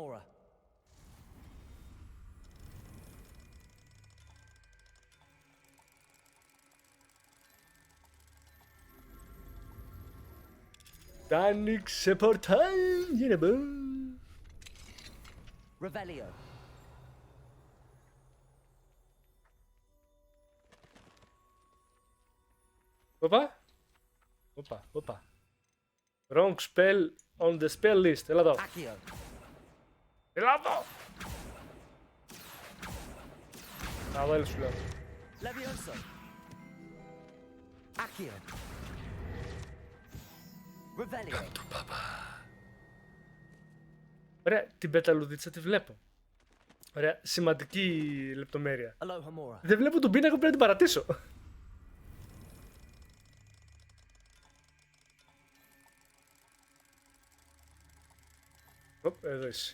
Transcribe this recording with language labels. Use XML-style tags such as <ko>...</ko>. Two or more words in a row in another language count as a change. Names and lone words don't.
<el>Άνοιξε πορτάλ για να μπω. Revelio. Οπα. Οπα.</el> <en>Wrong spell on the spell list.</en> <el>Έλα εδώ. Έλα εδώ. Να βάλει σου λέω. Levioso. Accio. Revelio. Ωραία, την πεταλουδίτσα τη βλέπω. Ωραία, σημαντική λεπτομέρεια. Δεν βλέπω τον πίνακα που πρέπει να την παρατήσω. Οπ, εδώ είσαι.</el>